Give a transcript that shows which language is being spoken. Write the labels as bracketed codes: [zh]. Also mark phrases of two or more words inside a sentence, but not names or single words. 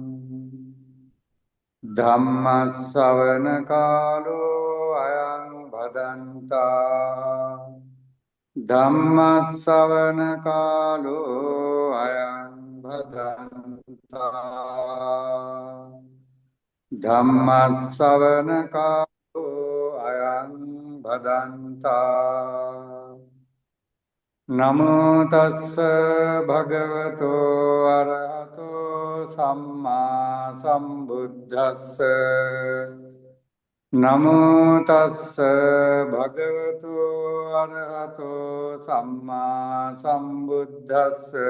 [pi] ධම්ම ශ්‍රවණ කාලෝ අයං භදන්තා ධම්ම ශ්‍රවණ කාලෝ අයං භදන්තා ධම්ම ශ්‍රවණ කාලෝ අයං භදන්තා. නමෝ තස්ස භගවතෝ අරහතෝ සම්මා සම්බුද්දස්ස. නමෝ තස්ස භගවතු අරහතෝ සම්මා සම්බුද්දස්ස.